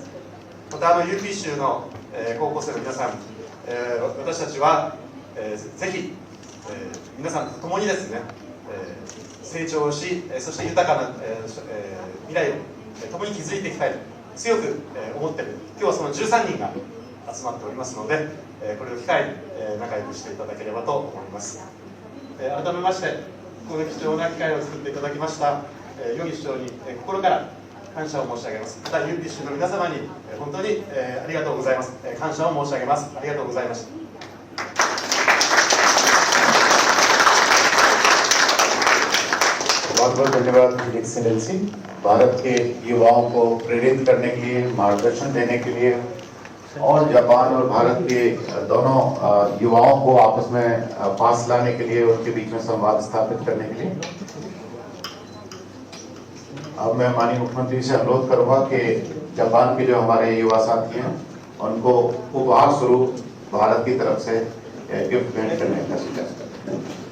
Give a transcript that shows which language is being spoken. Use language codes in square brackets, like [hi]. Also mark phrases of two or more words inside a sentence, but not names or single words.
[ja] またUP 州の高校生の皆さん、私たちはぜひ皆さんと共にですね、成長し、そして豊かな、未来を共に築いていきたいと強く思っている、今日はその13人が集まっておりますので、これを機会に仲良くしていただければと思います。改めましてこの貴重な機会を作っていただきました与儀市長に心から感謝を申し上げます。また UP 州の皆様に本当にありがとうございます。感謝を申し上げます。ありがとうございました。 [hi] बहुत बहुत धन्यवाद एक्सीलेंसी। भारत के युवाओं को प्रेरित करने के लिए, मार्गदर्शन देने के लिए और जापान और भारत के दोनों युवाओं को आपस में पास लाने के लिए, उनके बीच में संवाद स्थापित करने के लिए अब मैं माननीय मुख्यमंत्री से अनुरोध करूंगा कि जापान के जो हमारे युवा साथी हैं उनको उपहार स्वरूप भारत की तरफ से गिफ्ट भेंट करने का सुझाव करते हैं।